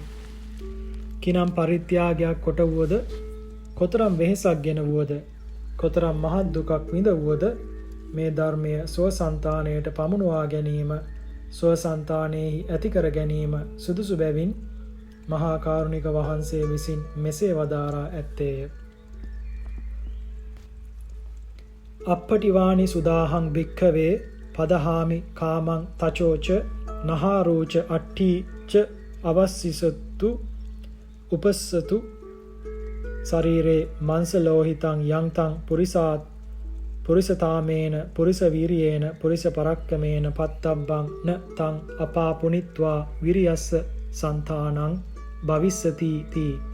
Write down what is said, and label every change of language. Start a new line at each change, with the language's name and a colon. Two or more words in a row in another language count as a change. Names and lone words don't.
Sinhala: කිනම් පරිත්‍යාගයක් කොට වුවද කොතරම් වෙහෙසක් ගෙන වුවද කොතරම් මහත් දුකක් විඳ වුවද මේ ධර්මය ස්වසන්තානයට පමුණුවා ගැනීම ස්වසන්තානෙහි ඇති කර ගැනීම සුදුසු බැවින් මහා කාරුණික වහන්සේ විසින් මෙසේ වදාරා ඇත්තේය.
Pali: අප්පටිවානි සුදාහං භික්ඛවේ පදහාමි කාමං තචෝච නහාරෝච අට්ඨීච අවස්සිසතු උපස්සතු ශරීරේ මංස ලෝහිතං යංතං පුරිසාත් පුරිසතාමේන පුරිස වීරියේන පුරිස පරක්කමේන පත්තබ්බං න තං අපාපුනිත්වා විරියස්ස සන්තානං භවිස්සති තී